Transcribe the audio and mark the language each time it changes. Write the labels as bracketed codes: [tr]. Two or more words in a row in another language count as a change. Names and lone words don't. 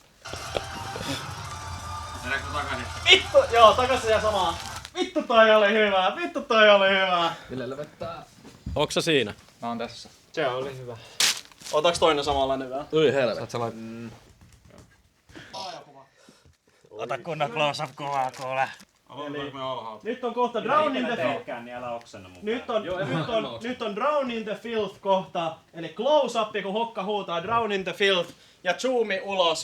[fi] Mennäänkö takaisin? Vittu! Joo, takaisin ja samaa. Vittu toi oli hyvä. Vittu toi oli hyvä. Villelle vettää. Onks sä siinä? Mä oon tässä. Se oli hyvä. Otaks toinen samanlainen vielä? Ui helvetti. Ota kunnon close-up kuvaa kuule. Aloitetaanko me alhaalta? Nyt on kohta Drown in the Filth. Teekään, niin älä oksenna mun. Nyt on Drown in the Filth kohta. Eli close up, kun Hokka huutaa Drown in the Filth. Ja zoomi ulos.